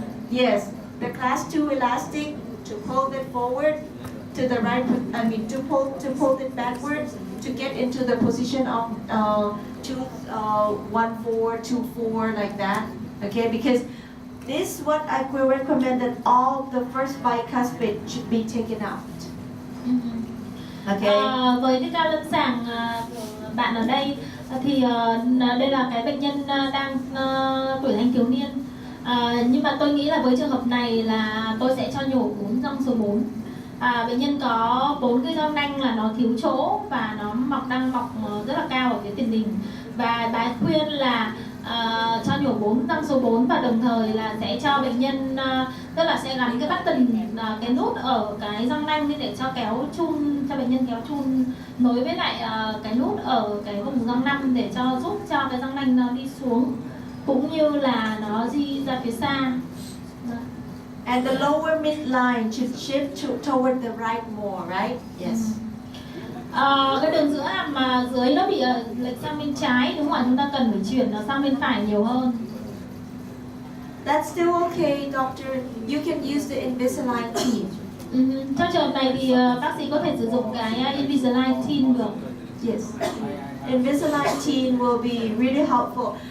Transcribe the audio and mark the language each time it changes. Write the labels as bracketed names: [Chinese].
[English] Yes, the class 2 elastic to pull it forward to the right, to pull it backwards to get into the position of tooth 1, 4, 2, 4 like that, okay, because this is what I will recommend that all the first bicuspid should be taken out. Okay. [Vietnamese] Với cái ca lâm sàng bạn ở đây thì đây là cái bệnh nhân đang tuổi thanh thiếu niên. Nhưng mà tôi nghĩ là với trường hợp này là tôi sẽ cho nhổ 4 răng số 4. Bệnh nhân có 4 cái răng nanh là nó thiếu chỗ và nó đang mọc rất là cao ở phía tiền đình. Và bà khuyên là cho nhổ 4 răng số 4 và đồng thời là sẽ cho bệnh nhân tức là sẽ gắn cái button cái nút ở cái răng nanh để cho kéo chun, cho bệnh nhân kéo chun nối với lại cái nút ở cái vùng răng nanh để cho giúp cho cái răng nanh nó đi xuống cũng như là nó di ra phía xa. [English] And the lower midline should shift toward the right more, right? Yes. [Vietnamese] Cái đường giữa mà dưới nó bị lệch sang bên trái, đúng không ạ? Chúng ta cần phải chuyển nó sang bên phải nhiều hơn. [English] That's still okay, doctor. You can use the Invisalign teeth. [Vietnamese] Trong trường hợp này thì bác sĩ có thể sử dụng cái Invisalign teeth được. [English] Yes. Invisalign teeth will be really helpful.